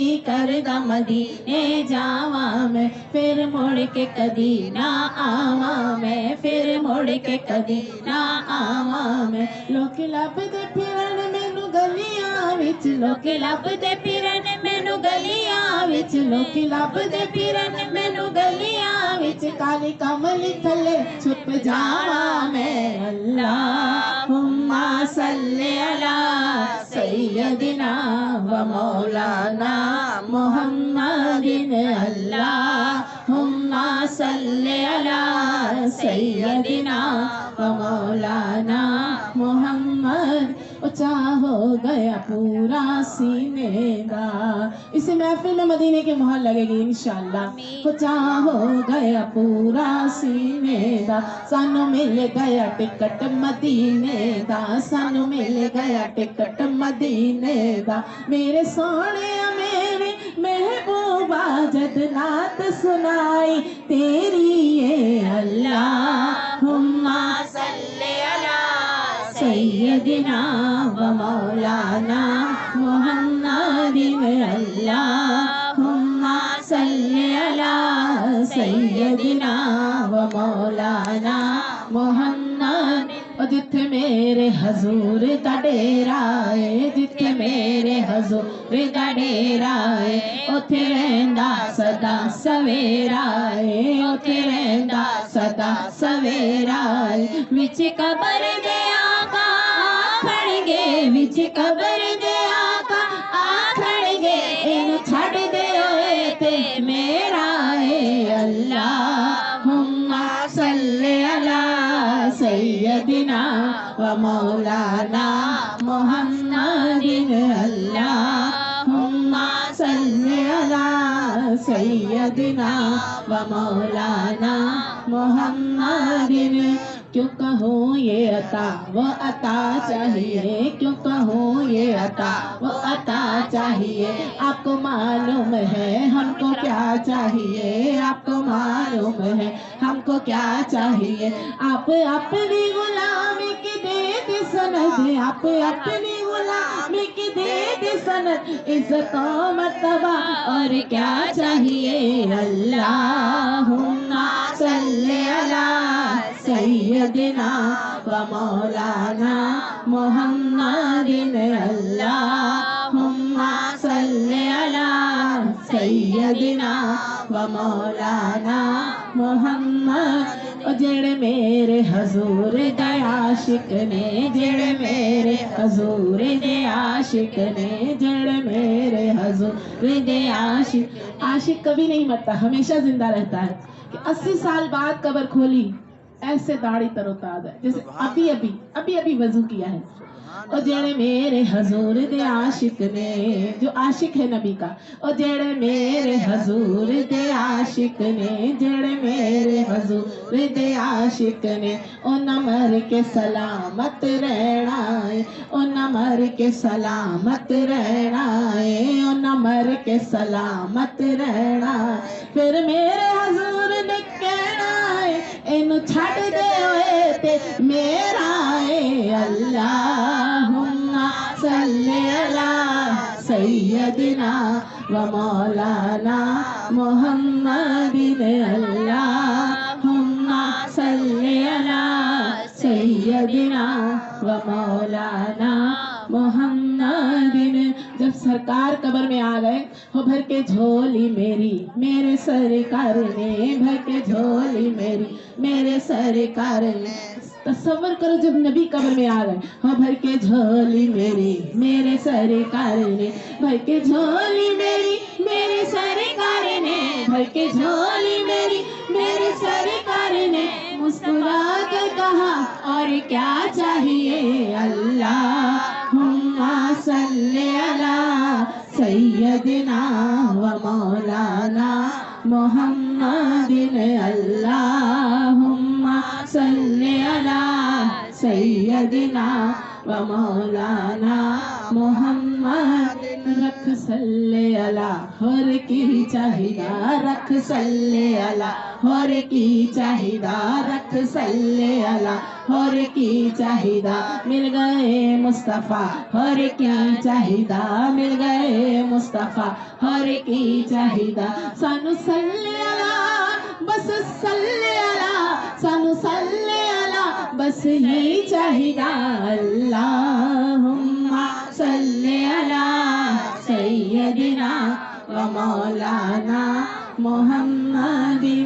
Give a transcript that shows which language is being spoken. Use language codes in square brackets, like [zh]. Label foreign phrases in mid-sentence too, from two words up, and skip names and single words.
[pa] کردا مدینے جاوا میں، فیر مڑ کے کدی نا آوا میں، فیر مڑ کے کدی نا آوا میں. لوک لبھدے پھرن مینوں گلیاں وچ، لوک لبھدے پھرن مینوں گلیاں وچ، لوک لبھدے پھرن مینوں گلیاں وچ، کالی کملی تھلے چھپ جاوا میں. [ar] اللهم صل على سيدنا ومولانا محمد، اللهم صل على سيدنا ومولانا محمد. [pa] اُچا ہو گیا پورا سینے دا. [ur] اسی محفل میں مدینے کی مہر لگے گی ان شاء اللہ. [pa] اُچا ہو گیا پورا سینے دا، سانوں مل گیا ٹکٹ مدینے دا، سانوں مل گیا ٹکٹ مدینے دا. میرے سوہنے میرے محبوبا جد نعت سنائی تیری اے, [ar] اللهم صل على سيدنا ومولانا محمد، اللهم صل على سيدنا ومولانا محمد. [pa] اور جتھے میرے حضور دا ڈیرا اے، جتھے میرے حضور دا ڈیرا اے، اوتھے رہندا سدا سویرا اے، اوتھے رہندا سدا سویرا اے. وچ قبر دے آقا آکھنگے، وچ قبر دے آقا آکھنگے، اینوں چھڈ دے اوئے تے میرا اے. [ar] اللهم صل على سيدنا ومولانا محمد، اللهم صل على سيدنا ومولانا محمد. [ur] کیوں کہوں یہ عطا وہ عطا چاہیے، کیوں کہوں یہ عطا وہ عطا چاہیے. آپ کو معلوم ہے ہم کو کیا چاہیے، آپ کو معلوم ہے ہم کو کیا چاہیے. آپ اپنی غلامی کی دے دے سند، آپ اپنی غلامی کی دے دے سند، عزت و مرتبہ اور کیا چاہیے. [ar] اللهم صل على سيدنا ومولانا محمد، اللهم صل على سيدنا ومولانا محمد. [pa] اور جیہڑے میرے حضور دے عاشق نیں، جیہڑے میرے حضور دے عاشق نیں، جیہڑے میرے حضور دے عاشق. [ur] عاشق کبھی نہیں مرتا، ہمیشہ زندہ رہتا ہے۔ کہ 80 سال بعد قبر کھولی ایسے داڑھی تروتازہ ہے جیسے ابھی ابھی وضو کیا ہے. [pa] اور جیہڑے میرے حضور دے عاشق نیں, [ur] جو عاشق ہے نبی کا, [pa] اور جیہڑے میرے حضور دے عاشق نیں، جیہڑے میرے حضور دے عاشق نیں، او نہ مر کے سلامت رہنا اے، او نہ مر کے سلامت رہنا اے، او نہ مر کے سلامت رہنا. فیر میرے حضور نے کہنا اے اینوں چھڈ دے اوئے تے میرا اے. [ar] اللهم صل على سيدنا ومولانا محمد، اللهم صل على سيدنا ومولانا محمد. [ur] جب سرکار قبر میں آ گئے، ہو بھر کے جھولی میری میرے سرکار نے، بھر کے جھولی میری میرے سرکار نے. تصور کرو جب نبی قبر میں آ گئے، ہو بھر کے جھولی میری میرے سرکار نے، بھر کے جھولی میری میرے سرکار نے، بھر کے جھولی میری میرے سرکار نے. مسکرا کر کہا اور کیا چاہیے. [ar] اللهم صل على سيدنا ومولانا محمد، اللهم صل على سيدنا ومولانا محمد. [pa] رکھ [ar] صلی اللہ [pa] ہور کی چاہیدہ رکھ [ar] صلی اللہ [pa] ہور کی چاہیدہ رکھ [ar] صلی اللہ [pa] ہور کی چاہیدہ مل گئے مصطفیٰ ہور کی چاہیدہ مل گئے مصطفیٰ ہور کی چاہیدہ سانو [ar] صلی اللہ [pa] بس [ar] صلی اللہ [pa] سانو [ar] صلی اللہ [pa] بس یہ چاہیدہ [ar] اللہم صلی علی سیدنا و مولانا محمد